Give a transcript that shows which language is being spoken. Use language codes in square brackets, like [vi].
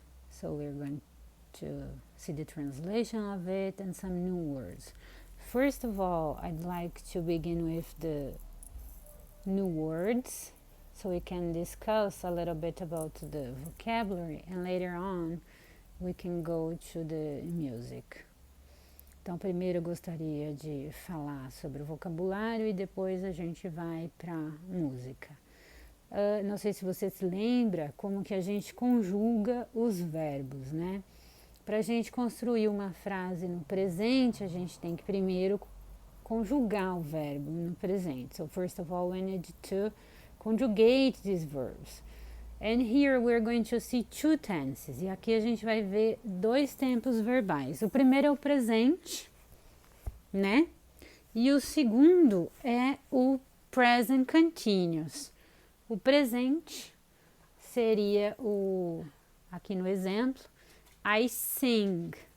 [en] So we're going to see the translation of it and some new words. First of all, I'd like to begin with the new words so we can discuss a little bit about the vocabulary and later on we can go to the music. [pt] Então, primeiro eu gostaria de falar sobre o vocabulário e depois a gente vai para música. Não sei se você se lembra como que a gente conjuga os verbos, né? Para a gente construir uma frase no presente, a gente tem que primeiro conjugar o verbo no presente. [en] So, first of all, we need to conjugate these verbs. And here we're going to see two tenses. [pt] E aqui a gente vai ver dois tempos verbais. O primeiro é o presente, né? E o segundo é o present continuous. O presente seria aqui no exemplo, [en] I sing.